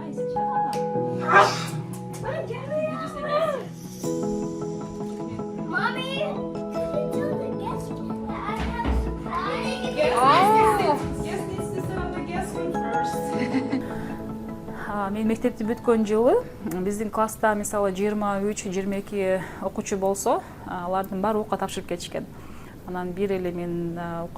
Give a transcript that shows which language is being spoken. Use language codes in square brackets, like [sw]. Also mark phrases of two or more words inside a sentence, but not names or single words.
[en] Mom, Gabby, Mommy, can you tell the guests that I have a surprise? Guest needs to sit on the guest room first. [ky] Мен мектепти бүткөн жылы биздин класста мисалы 23-22 окуучу болсо, алардын баары окуга тапшырып кетишкен. Анан бир эле мен